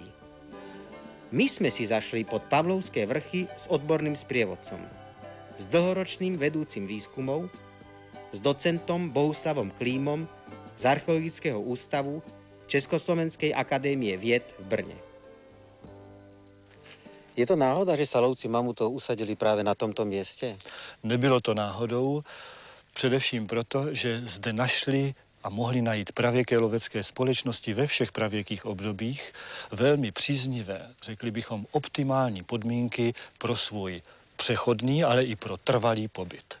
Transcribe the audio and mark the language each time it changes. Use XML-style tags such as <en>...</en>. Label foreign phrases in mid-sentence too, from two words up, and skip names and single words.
<sk>My sme si zašli pod Pavlovské vrchy s odborným sprievodcom, s dlhoročným vedúcim výskumov, s docentom Bohuslavom Klímom z Archeologického ústavu Československej akadémie vied v Brne. Je to náhoda, že sa lovci mamutov usadili práve na tomto mieste?</sk> <cs>Nebylo to náhodou, především proto, že zde našli a mohli najít pravěké lovecké společnosti ve všech pravěkých obdobích velmi příznivé, řekli bychom optimální podmínky pro svůj přechodný, ale i pro trvalý pobyt.</cs>